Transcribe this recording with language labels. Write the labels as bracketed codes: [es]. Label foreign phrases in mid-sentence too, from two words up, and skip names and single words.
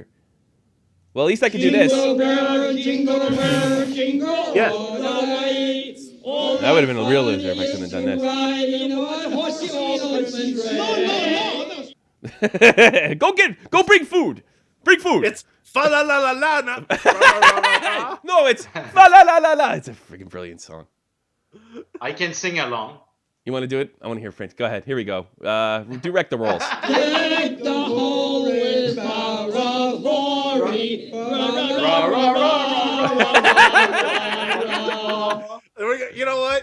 [en] Well, at least I can do this. Jingle bell, jingle Yeah. all the way. That would have been a real loser if I couldn't have done this. Go bring food. Bring food. It's fa la la la la. No, it's fa la la la la. It's a freaking brilliant song. I can sing along. You want to do it? I want to hear French. Go ahead. Here we go. Direct the rolls. Deck the hall with glory. You know what?